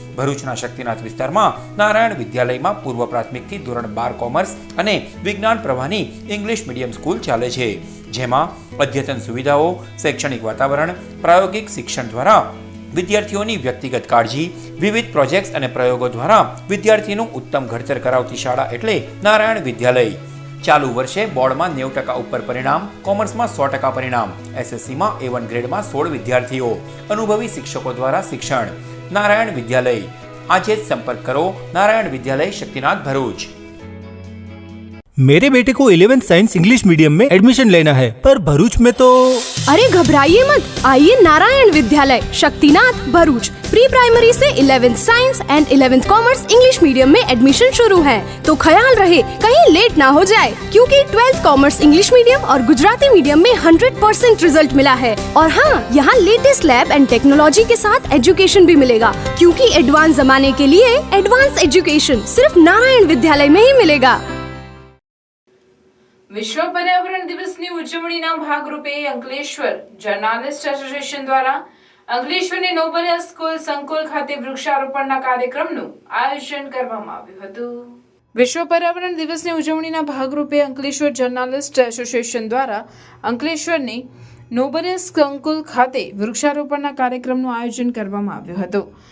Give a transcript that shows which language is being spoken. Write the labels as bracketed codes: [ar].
[gu] ભરૂચના શક્તિનાથ વિસ્તારમાં નારાયણ વિદ્યાલયમાં પૂર્વ પ્રાથમિકથી ધોરણ 12 કોમર્સ અને વિજ્ઞાન પ્રવાહની ઇંગ્લિશ મીડિયમ સ્કૂલ ચાલે છે, જેમાં અદ્યતન સુવિધાઓ, શૈક્ષણિક વાતાવરણ, પ્રાયોગિક શિક્ષણ દ્વારા વિદ્યાર્થીઓની વ્યક્તિગત કાળજી, વિવિધ પ્રોજેક્ટ્સ અને પ્રયોગો દ્વારા વિદ્યાર્થીનું ઉત્તમ ઘડતર કરાવતી શાળા એટલે નારાયણ વિદ્યાલય. ચાલુ વર્ષે બોર્ડમાં 90% ઉપર પરિણામ, કોમર્સમાં 100% પરિણામ, એસએસસીમાં A1 ગ્રેડમાં 16 વિદ્યાર્થીઓ, અનુભવી શિક્ષકો દ્વારા શિક્ષણ. નારાયણ વિદ્યાલય. આજે જ સંપર્ક કરો નારાયણ વિદ્યાલય, શક્તિનાથ, भरूच. [hi] मेरे बेटे को 11th साइंस इंग्लिश मीडियम में एडमिशन लेना है, पर भरूच में तो... अरे घबराइए मत, आइए नारायण विद्यालय शक्तिनाथ भरूच. प्री प्राइमरी से 11th science and 11th commerce English medium में एडमिशन शुरू है, तो ख्याल रहे कहीं लेट ना हो जाए, क्योंकि 12th कॉमर्स इंग्लिश मीडियम और गुजराती मीडियम में 100% रिजल्ट मिला है. और हाँ, यहाँ लेटेस्ट लैब एंड टेक्नोलॉजी के साथ एजुकेशन भी मिलेगा, क्योंकि एडवांस जमाने के लिए एडवांस एजुकेशन सिर्फ नारायण विद्यालय में ही मिलेगा. [gu] વિશ્વ પર્યાવરણ દિવસની ઉજવણીના ભાગરૂપે અંકલેશ્વર જર્નાલિસ્ટ એસોસિએશન દ્વારા અંકલેશ્વરની નોબલિયા સ્કૂલ સંકુલ ખાતે વૃક્ષારોપણના કાર્યક્રમનું આયોજન કરવામાં આવ્યું હતું. વિશ્વ પર્યાવરણ દિવસની ઉજવણીના ભાગરૂપે અંકલેશ્વર જર્નાલિસ્ટ એસોસિએશન દ્વારા અંકલેશ્વરની નોબલિયા સંકુલ ખાતે વૃક્ષારોપણના કાર્યક્રમનું આયોજન કરવામાં આવ્યું હતું.